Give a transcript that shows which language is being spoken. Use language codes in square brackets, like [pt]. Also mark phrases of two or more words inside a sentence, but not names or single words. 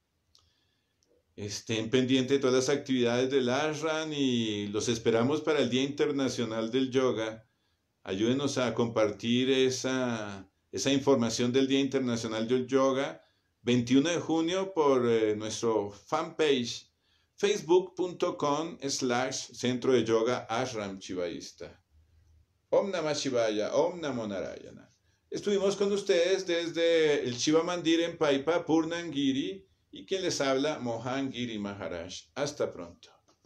[es] Estén pendientes de todas las actividades del ashram y los esperamos para el Día Internacional del Yoga. Ayúdenos a compartir esa información del Día Internacional del Yoga, 21 de junio, por nuestro fanpage, facebook.com/Centro de Yoga Ashram Chivaísta. [sa] Om Namah Shivaya, Om Namo Narayana. [es] Estuvimos con ustedes desde el Shiva Mandir en Paipa, Purnangiri, y quien les habla, Mohan Giri Maharaj. Hasta pronto.